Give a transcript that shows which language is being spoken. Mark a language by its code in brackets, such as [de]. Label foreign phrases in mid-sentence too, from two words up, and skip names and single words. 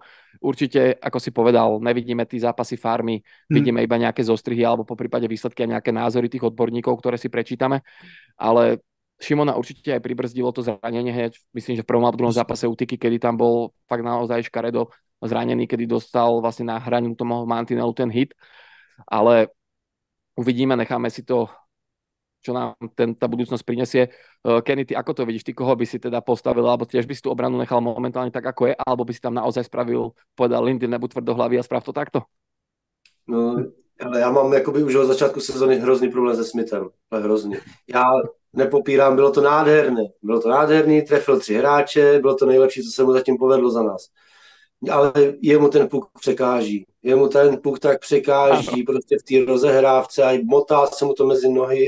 [sk] Určite, ako si povedal, nevidíme tí zápasy farmy, vidíme iba nejaké zostrihy alebo po prípade výsledky a nejaké názory tých odborníkov, ktoré si prečítame, ale Šimona určite aj pribrzdilo to zranenie hneď, myslím, že v prvom a druhom zápase Utiky, kedy tam bol fakt naozaj škaredo zranený, kedy dostal vlastne na hraní tomu mantinelu ten hit, ale uvidíme, necháme si to, čo nám tá budúcnosť prinesie. Kenny, ty ako to vidíš? Ty koho by si teda postavil, alebo tiež by si tú obranu nechal momentálne tak, ako je, alebo by si tam naozaj spravil, povedal Lindy, nebuď tvrdohlavý a sprav to takto? [cs] No, ale já mám jakoby už od začátku sezony hrozný problém se Smithem. Hrozný. Já nepopírám, bylo to nádherný, trefil 3 hráče, bylo to nejlepší, co se mu zatím povedlo za nás. Ale jemu ten puk překáží. Prostě v té rozehrávce a motá se mu to mezi nohy.